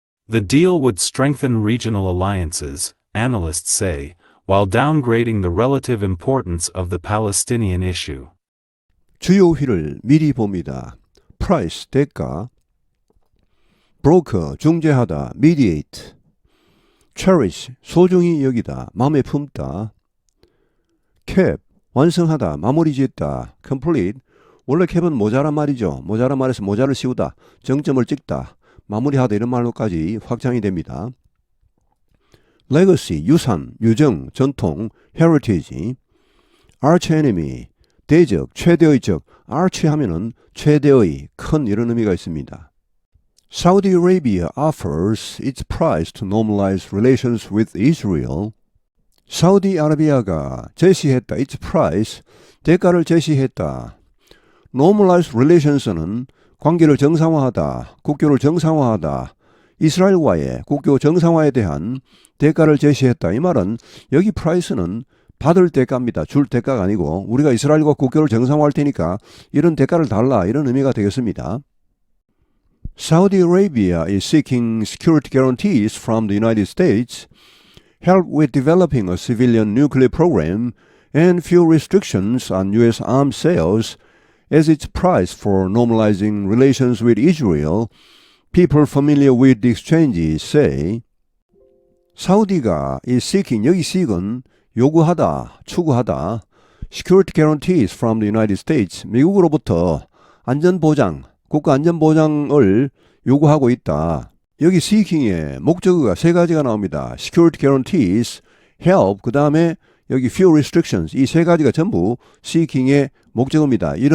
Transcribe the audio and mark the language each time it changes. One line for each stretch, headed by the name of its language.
English: The deal would strengthen regional alliances, analysts say, while downgrading the relative importance of the Palestinian issue.
Korean: 주요 휘를 미리 봅니다. Price, 대가.
English: Broker, 중재하다, mediate.
Korean: Cherish, 소중히 여기다, 마음에 품다. Cap, 완성하다, 마무리 짓다. Complete, 원래 캡은 모자란 말이죠. 모자란 말에서 모자를 씌우다, 정점을 찍다, 마무리하다 이런 말로까지 확장이 됩니다. Legacy, 유산, 유정, 전통, heritage. Arch enemy, 대적, 최대의 적. Arch 하면은 최대의, 큰 이런 의미가 있습니다.
English: Saudi Arabia offers its price to normalize relations with Israel.
Korean: 사우디아라비아가 제시했다. its price, 대가를 제시했다. normalize relations는 관계를 정상화하다, 국교를 정상화하다, 이스라엘과의 국교 정상화에 대한 대가를 제시했다. 이 말은 여기 price는 받을 대가입니다. 줄 대가가 아니고 우리가 이스라엘과 국교를 정상화할 테니까 이런 대가를 달라 이런 의미가 되겠습니다.
English: Saudi Arabia is seeking security guarantees from the United States, help with developing a civilian nuclear program, and few restrictions on U.S. arms sales as its price for normalizing relations with Israel, people familiar with the exchanges say.
Korean: 사우디가 is seeking, 여기 seek은 요구하다, 추구하다,
English: security guarantees from the United States,
Korean: 미국으로부터 안전보장, 국가 안전보장을 요구하고 있다. 여기 seeking의 목적어가 세 가지가 나옵니다. security guarantees, help, 그 다음에 여기 few restrictions, 이 세 가지가 전부 seeking의 목적어입니다.